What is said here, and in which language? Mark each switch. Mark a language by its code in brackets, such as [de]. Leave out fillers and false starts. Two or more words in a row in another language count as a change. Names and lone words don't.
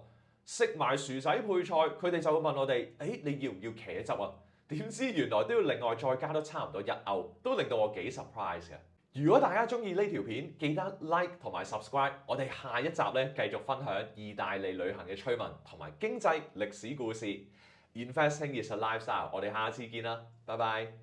[yue] 食埋薯仔配菜，佢哋就會問我哋：誒，你要唔要茄汁啊？點知原來都要另外再加多差唔多1歐，都令到我幾 surprise 嘅。如果大家中意呢條片，記得 like 同埋 subscribe。我哋下一集咧繼續分享意大利旅行嘅趣聞同埋經濟歷史故事。 [en] Investing is a lifestyle。 [yue] 我哋下次見啦，拜拜。